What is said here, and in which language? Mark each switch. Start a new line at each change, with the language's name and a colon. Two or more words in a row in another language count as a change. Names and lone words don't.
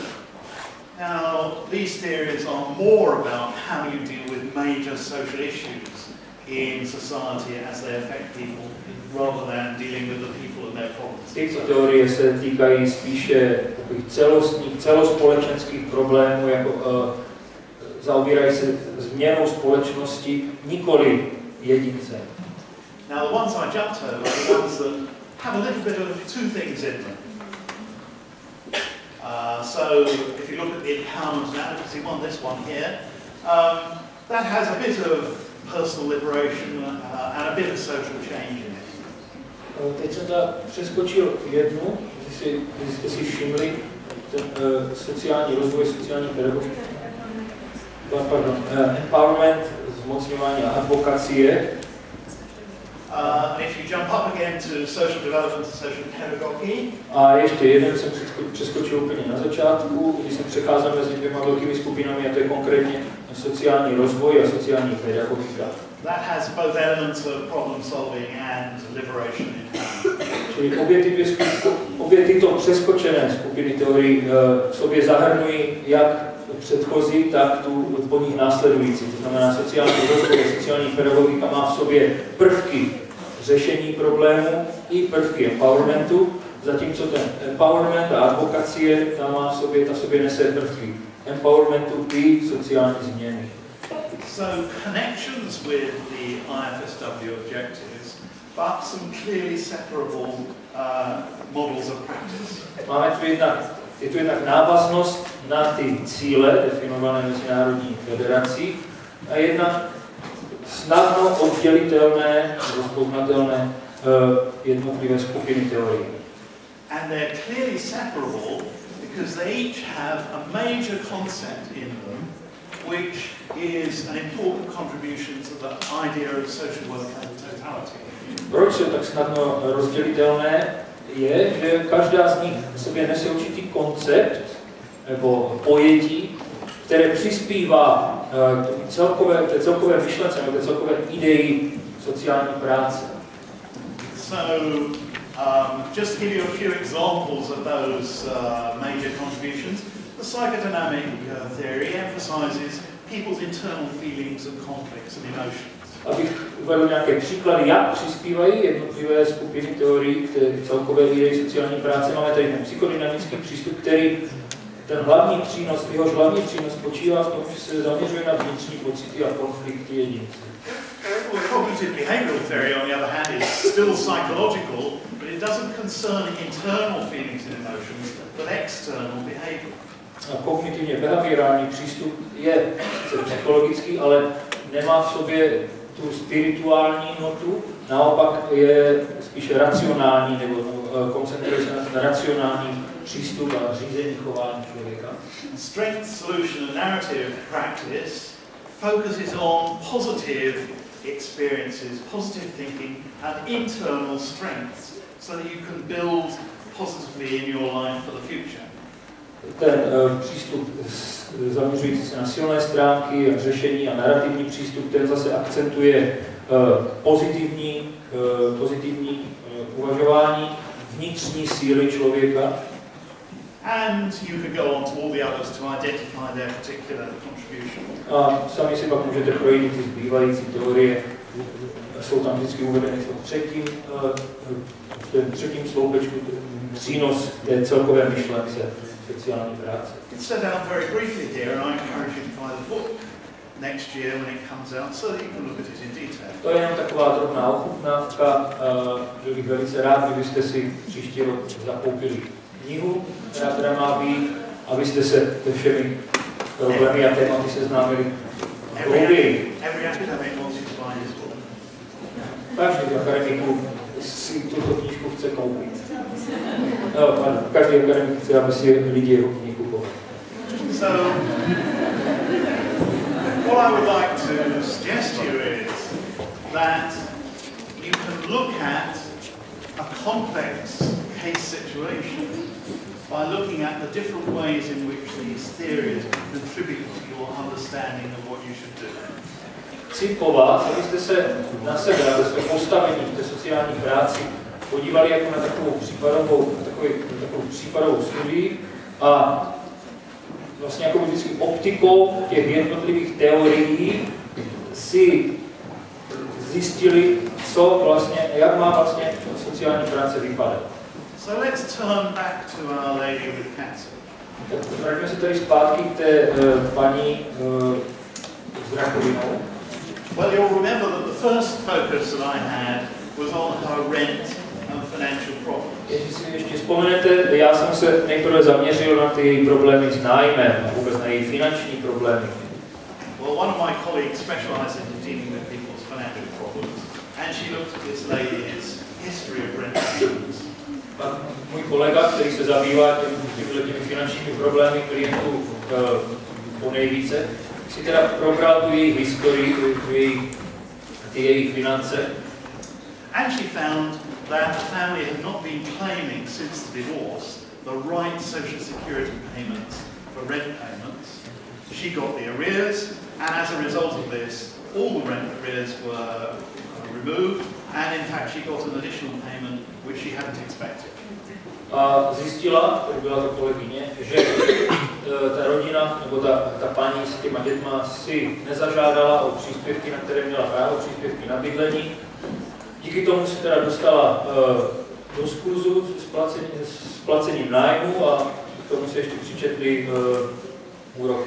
English: Now, these theories are more about how you deal with major social issues in society as they affect people, rather than dealing with the people and their problems.
Czech: Tyto teorie se týkají spíše celostních, celospolečenských problémů, jako zaobírají se změnou společnosti, nikoli jedince.
English: Now, the ones I jumped over are the ones that have a little bit of two things in them. So, if you look at the empowerment and advocacy one, this one here, that has a bit of personal liberation and a bit of social change in it.
Czech: Teď jsem přeskočil jednu, jestli jste si všimli, ten sociální rozvoj, sociální pedagogika. Empowerment, zmocňování a advokacie.
English: And if you jump up again to social development and social pedagogy.
Czech: A ještě jeden jsem přeskočil úplně na začátku, když jsem přecházel mezi dvěma velkými skupinami, a to je konkrétně sociální rozvoj a sociální pedagogika.
English: That has both elements of problem solving and liberation.
Czech: Čili obě tyto přeskočené skupiny teorií v sobě zahrnují jak předchozí, tak tu po nich následující. To znamená, sociální rozvoj a sociální pedagogika má v sobě prvky řešení problému i prvky empowermentu, zatímco ten empowerment a advokacie ta má v sobě nese prvky empowermentu i sociální změny.
English: So connections with the IFSW objectives, but some clearly separable models of practice.
Czech: Máme tu je tu jednak návaznost na ty cíle definované Mezinárodní federací a jednak snadno oddělitelné, rozpoznatelné jednotlivé skupiny teorií.
English: And they're clearly separable because they each have a major concept in them, which is an important contribution to the idea of social work and totality.
Czech: Proč jsou tak snadno rozdělitelné? Je, že každá z nich v sobě nese určitý koncept nebo pojetí, které přispívá k celkové myšlence nebo k celkové ideji sociální práce.
English: So, just to give you a few examples of those major contributions, the psychodynamic theory emphasizes people's internal feelings and conflicts and emotions.
Czech: Abych uvedl nějaké příklady, jak přispívají jednotlivé skupiny teorií k celkové ideji sociální práce. Máme tady ten psychodynamický přístup, který jehož hlavní přínos spočívá v tom, že se zaměřuje na vnitřní pocity a konflikty jedince.
English: Cognitive behavioral theory, on the other hand, is still psychological, but it doesn't concern internal feelings and emotions, but external behavior.
Czech: Kognitivně behaviorální přístup je psychologický, ale nemá v sobě tu spirituální notu, naopak je spíše racionální, nebo koncentruje se na ten racionální přístup a řízení chování člověka.
English: Strength solution and narrative practice focuses on positive experiences, positive thinking and internal strengths so that you can build positively in your life for the future.
Czech: Ten přístup zaměřující se na silné stránky a řešení a narrativní přístup, ten zase akcentuje pozitivní uvažování, vnitřní síly člověka.
English: And you can go on to all the others to identify their particular contribution.
Czech: A sami si pak můžete projít ty zbývající teorie. Jsou tam vždycky uvedeny v tom třetím sloupečku přínos té celkové myšlence sociální práce.
English: It's set out very briefly here, and I encourage you to buy the book next year when it comes out, so that you can look at it in detail.
Czech: To je jenom taková drobná ochutnávka, že bych velice rád, kdybyste si příští rok zakoupili knihu, která má být, abyste se se všemi problémy a tématy seznámili hlouběji. Každý akademiků si tuto knížku chce koupit. Každý akademik chce, aby si lidi jeho knihu kupovali.
English: So, what I would like to suggest to you is that you can look at a complex case situation by looking at the different ways in which these theories contribute to your understanding of what you should do.
Czech: chci po vás, abyste se na sebe, na své postavení v té sociální práci podívali jako na takovou případovou studii a vlastně jako vždycky optikou těch jednotlivých teorií si zjistili, co vlastně, jak má vlastně sociální práce vypadat.
English: So let's turn back to our lady with cancer.
Czech: Vraťme se tady zpátky k té paní s rakovinou.
English: Well, you'll remember that the first focus that I had was on her rent and financial problems.
Czech: Jestli si ještě vzpomenete, já jsem se nejprve zaměřil na ty její problémy s nájmem a vůbec na její finanční problémy.
English: Well, one of my colleagues specializes in dealing with people's financial problems, and she looked at this lady's history of rent payments.
Czech: Můj kolega, který se zabývá těmi finančními problémy klientů po nejvíce, si teda probral tu její historii, ty její finance.
English: And she found that the family had not been claiming since the divorce the right social security payments for rent payments. She got the arrears, and as a result of this, all the rent arrears were removed, and in fact she got an additional payment which she hadn't expected.
Czech: A zjistila, to byla to kolegyně, že ta rodina, nebo ta paní s těma dětma si nezažádala o příspěvky, na které měla právo, příspěvky na bydlení. Díky tomu se teda dostala do skurzu s placením nájmu a k tomu se ještě přičetly úroky.